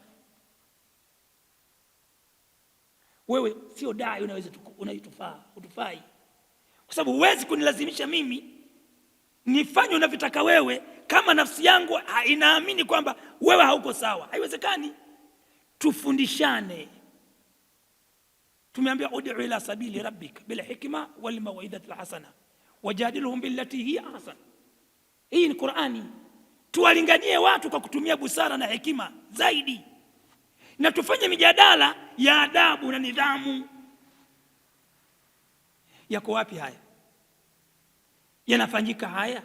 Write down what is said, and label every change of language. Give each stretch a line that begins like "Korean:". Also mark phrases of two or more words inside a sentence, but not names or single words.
Swahili: Wewe sio dai, utufai. Kwa sababu huwezi kunilazimisha mimi nifanye unavyotaka wewe, kama nafsi yangu inaamini kwamba wewe hauko sawa. Haiwezekani. Tufundishane.
Arabic: Tumeambia ادع إلى سبيل ربك بالحكمة والموعظة الحسنة وجادلهم بالتي هي أحسن.
Swahili: Hii ni Qur'ani. Tuwalinganie watu kwa kutumia busara na hekima zaidi, na tufanye mijadala ya adabu na nidhamu. Yako wapi haya? Yanafanyika haya?